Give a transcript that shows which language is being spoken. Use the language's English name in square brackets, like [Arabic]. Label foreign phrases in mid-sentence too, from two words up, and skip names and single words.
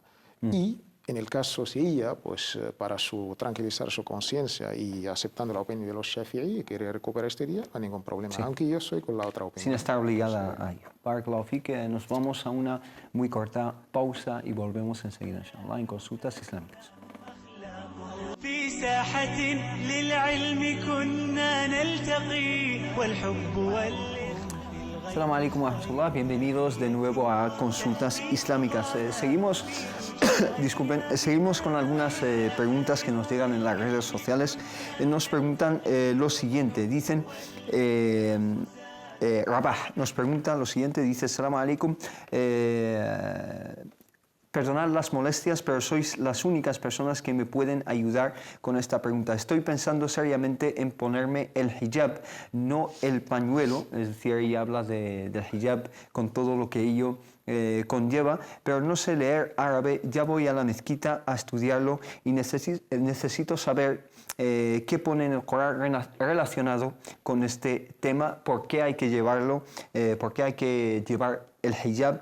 [Spanish] Y en el caso si ella, pues para tranquilizar su conciencia y aceptando la opinión de los Shafi'i, quiere recuperar este día, no hay ningún problema, aunque yo soy con la otra opinión. Sin estar obligada a ello. [Arabic] بارك الله فيك, [Spanish] nos vamos a una muy corta pausa y volvemos enseguida, inshallah, en Consultas Islámicas. [Arabic] في ساحة للعلم كنا نلتقي والحب السلام عليكم ورحمة الله, [Spanish] bienvenidos de nuevo a Consultas Islámicas. Seguimos con algunas preguntas que nos llegan en las redes sociales. Nos preguntan lo siguiente, dicen... Rabah nos pregunta lo siguiente, dice: [Arabic] السلام عليكم, [Spanish] perdonad las molestias, pero sois las únicas personas que me pueden ayudar con esta pregunta. Estoy pensando seriamente en ponerme el hijab, no el pañuelo, es decir, ella habla del hijab con todo lo que ello conlleva, pero no sé leer árabe, ya voy a la mezquita a estudiarlo y necesito saber qué pone en el Corán relacionado con este tema, por qué hay que llevarlo, por qué hay que llevar el hijab.